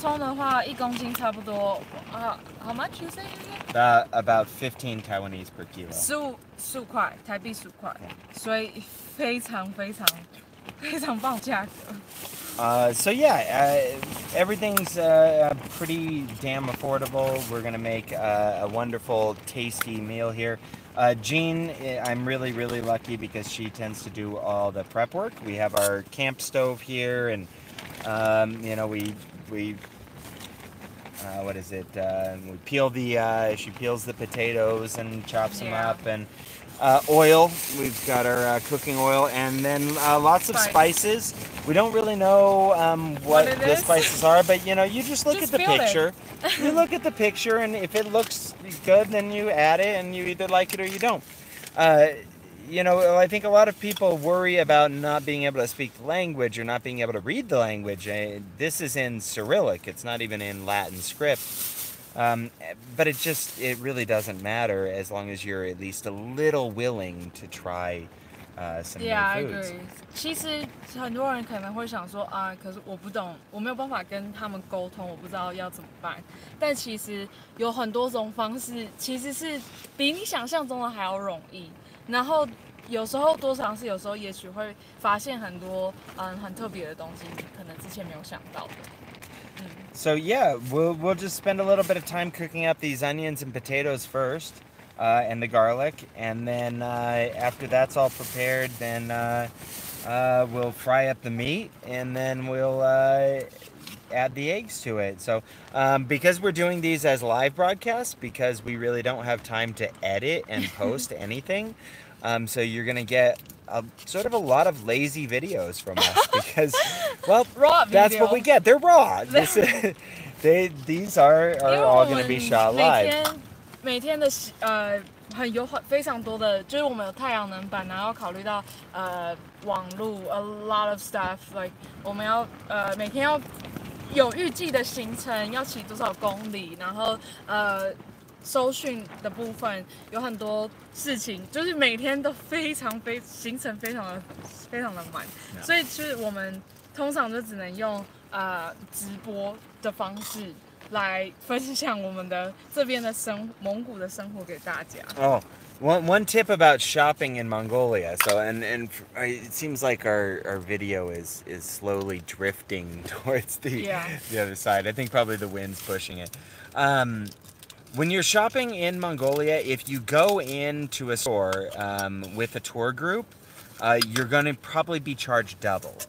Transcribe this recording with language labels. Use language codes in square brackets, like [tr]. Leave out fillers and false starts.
[zh] 葱的话，1公斤差不多 [en] how much you say? About 15 Taiwanese per kilo. [zh] 15块，台币15块，所以非常非常非常棒价格。 [en] So yeah, everything's pretty damn affordable. We're gonna make a wonderful, tasty meal here. Jean, I'm really, really lucky because she tends to do all the prep work. We have our camp stove here, and you know, we what is it? We peel she peels the potatoes and chops them up, and oil. We've got our cooking oil, and then lots of spices. We don't really know what the spices are, but you know, you just look at the picture. You look at the picture, and if it looks good, then you add it, and you either like it or you don't. You know, I think a lot of people worry about not being able to speak the language or not being able to read the language. This is in Cyrillic. It's not even in Latin script. But it really doesn't matter as long as you're at least a little willing to try some new I foods. agree. [zh] 其实很多人可能会想说啊，可是我不懂，我没有办法跟他们沟通，我不知道要怎么办。但其实有很多种方式，其实是比你想象中的还要容易。然后有时候多尝试，有时候也许会发现很多很特别的东西，你可能之前没有想到的。 [en] So yeah, we'll just spend a little bit of time cooking up these onions and potatoes first, and the garlic, and then after that's all prepared, then we'll fry up the meat, and then we'll add the eggs to it. So because we're doing these as live broadcasts, because we really don't have time to edit and post anything, so you're gonna get sort of a lot of lazy videos from us because, well, raw that's what we get. They're raw. These are all going to be shot live. [zh] 每天的有非常多的，就是我们有太阳能板，然后考虑到网路 [en] a lot of stuff like [zh] 我们要每天要有预计的行程，要骑多少公里，然后搜讯的部分有很多事情，就是每天都行程非常的满，所以就是我们通常就只能用直播的方式来分享我们的这边的蒙古的生活给大家。 [en] One tip about shopping in Mongolia. So and it seems like our video is slowly drifting towards the other side. I think probably the wind's pushing it. When you're shopping in Mongolia, if you go into a store with a tour group, you're going to probably be charged double.